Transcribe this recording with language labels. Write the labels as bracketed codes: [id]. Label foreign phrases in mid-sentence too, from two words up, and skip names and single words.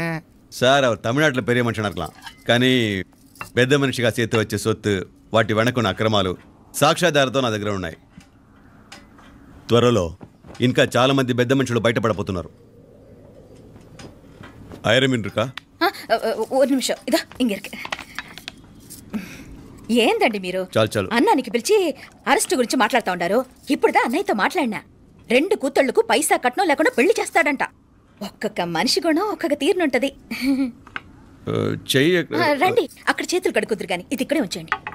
[te] సార్, அவர் తమిళనాడులో పెరియ మనిషి అనర్కలాం, కానీ పెద్ద మనిషిగా చేతి వచ్చే సొత్తు, వాటి వెనకున్న అక్రమాలు సాక్ష్యాధారాలతో నా దగ్గర ఉన్నాయి. త్వరలో ఇంకా చాలా మంది పెద్ద మనుషులు బయటపడబోతున్నారు. ఐరమిన్రుకా [ta] ஒரு நிமிஷம் இதோ இங்க இருக்கு. [te] ఏందండి మీరు? చాలు అన్నానికి పిలిచి అరెస్ట్ గురించి మాట్లాడుతూ ఉండారు. ఇప్పుడుదా అన్నయ్యతో మాట్లాడినా. 2 కూతుళ్లకు పైసా కట్నం లేకుండా పెళ్లి చేస్తాడంట. ఒక్కొక్క మనిషి గుణం ఒక్కొక్క తీరునుంటది. రండి, అక్కడ చేతులు కడుకుదురు గాని ఇది ఇక్కడే ఉంచండి.